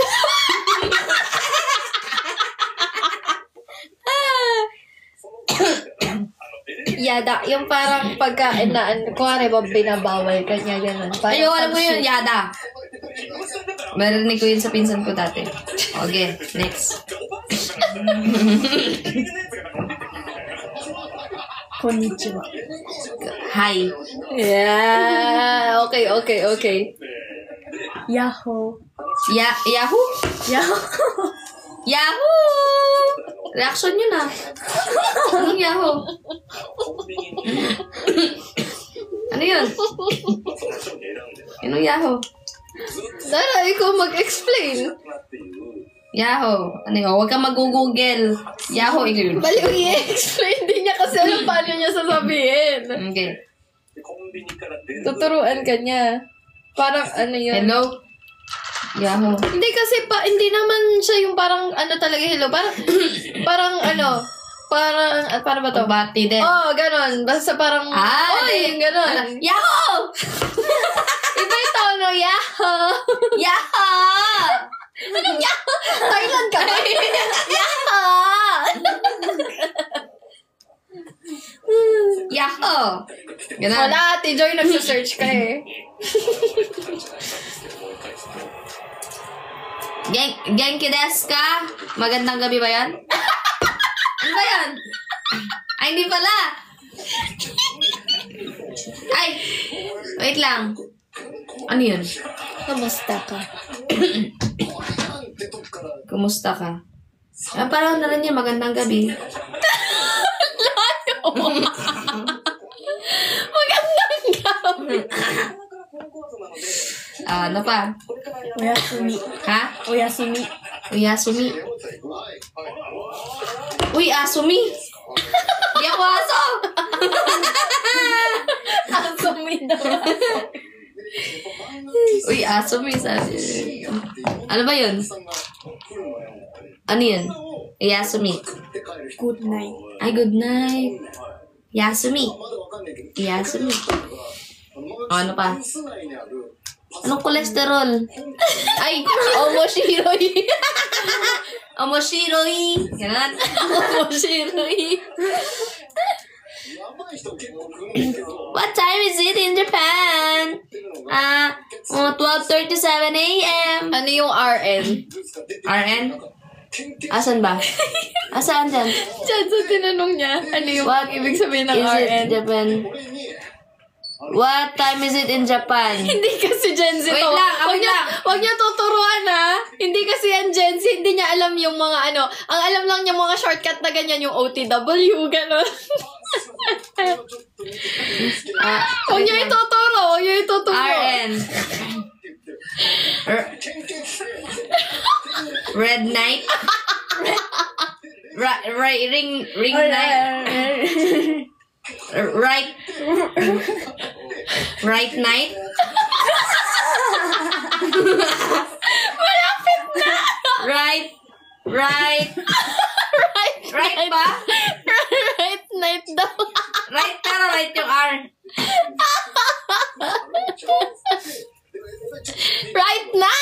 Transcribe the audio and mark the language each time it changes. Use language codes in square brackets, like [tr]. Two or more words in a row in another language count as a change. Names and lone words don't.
[tl] Yada. Yung parang pagkain na, kuwari ba binabawal kanya ganun. Ayo, alam mo yun, yada. Marinig ko yun sa pinsan ko dati. Okay, next. Konnichiwa. Hi. [en] Yeah. Okay. [tl] Yahoo. Yahoo? Yahoo. Yahoo! Reaction yun ah. Anong Yahoo? Ano yun? Anong Yahoo? Dara, ikaw mag-explain. Yahoo. Ano yun? Huwag kang mag-google. Yahoo, ikaw yun. Baliw i-explain. Hindi niya kasi alam paano niya sasabihin. Okay. Tuturuan ka niya. Parang ano yun. Hello? Yahoo. Hindi kasi hindi naman siya yung parang ano talaga hello. Parang ano. Paano ba to? Bati din. Oh, ganon. Basta parang, oy, ganon. Yahoo! Iba yung tono, yahoo! Yahoo! Anong yahoo? Thailand ka ba? Yahoo! Yahoo! Ganun. Wala, Ate Joy, nagsa-search ka eh. [ja] 元気ですか? [tl] Magandang gabi ba yan? Ano ba yan? Ay, hindi pala. Ay, wait lang. Ano yun? Kamusta ka? Kumusta ka? Ah, parang na rin yan. Magandang gabi. Magandang gabi. Ano pa? Oyasumi. Ha? Oyasumi. Uyasumi. Uy, asumi. Di ako aso. Asumi daw. Uy, asumi. Sabi. Ano ba yun? Ano yun? Yasumi. [en] Good night. [tl] Ay, [en] good night. [tl] Yasumi. Yasumi. O, ano pa? Anong kolesterol? Ay, omoshiroi. Omoshiroi. Ganun. Omoshiroi. [en] What time is it in Japan? 12:37 a.m. [tl] Ano yung RN? RN? Asan ba? Asaan dyan? Diyan sa tinanong niya, ano yung ibig sabihin ng [en] Is it [tl] RN? [en] Japan? What time is it in Japan? [tl] Hindi kasi Gen Z Wait to. lang, wait lang. Wag niya tuturuan ha. Hindi kasi yan Gen Z. Hindi niya alam yung mga ano. Ang alam lang niya mga shortcut na ganyan. Yung OTW, gano'n. Huwag niya ituturo. Huwag niya ituturo. [en] RN. Red night. Ring night. Right night. [tl] Malapit na. Right Right ba? [en] Right night [tl] daw. Right pero right yung R. [en] Right now.